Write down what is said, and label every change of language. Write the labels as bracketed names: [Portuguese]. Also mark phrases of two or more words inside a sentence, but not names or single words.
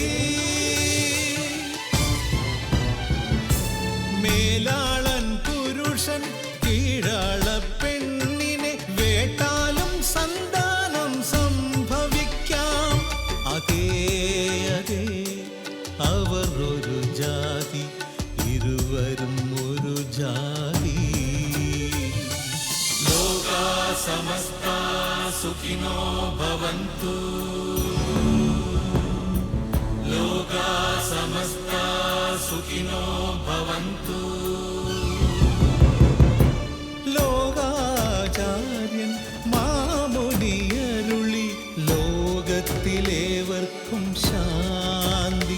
[Malayalam] മേലാളൻ പുരുഷൻ കീഴാള പെണ്ണിനെ വേട്ടാലും സന്താനം സംഭവിക്കാം. അതേ അതേ, അവർ ഒരു ജാതി, ഇരുവരും ഒരു ജാതി. [Sanskrit] ലോകാ സമസ്താ സുഖിനോ ഭവന്തു. ലോകാ സമസ്താ സുഖിനോ ഭവന്തു. [Malayalam] ലോകാചാര്യൻ മാമുനിയരുളി ലോകത്തിലേവർക്കും ശാന്തി.